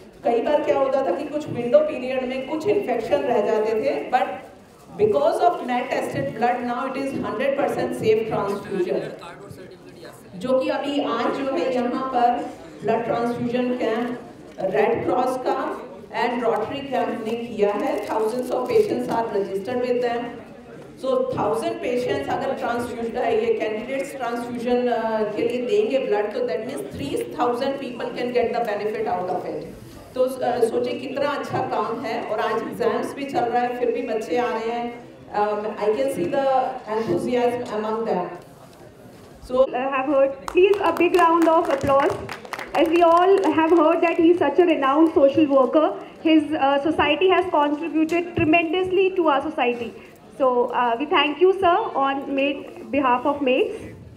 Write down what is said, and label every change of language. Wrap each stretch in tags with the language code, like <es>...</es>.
<hi>कई बार क्या होता था कि कुछ विंडो पीरियड में कुछ इन्फेक्शन रह जाते थे, but</hi> <en>because of NAT tested blood now it is 100% safe transfusion,</en> <hi>जो कि अभी आज जो है यहाँ पर blood transfusion camp red cross का एंड रोटरी कैंप ने किया है।</hi> <en>thousands of patients are registered with them, so 1000 patients</en> <hi>अगर ट्रांसफ्यूजन ये कैंडिडेट्स ट्रांसफ्यूजन के लिए देंगे ब्लड, तो</hi> <en>That means 3000 people can get the benefit out of it।</en> <hi>तो सोचिए कितना अच्छा काम है, और आज एग्जाम्स भी चल रहा है फिर भी बच्चे आ रहे हैं।</hi> <en>I can see the enthusiasm among them. So have heard, please a big round of applause, as we all have heard that he is such a renowned social worker. His society has contributed tremendously to our society. So we thank you, sir, on behalf of MAIDS.</en>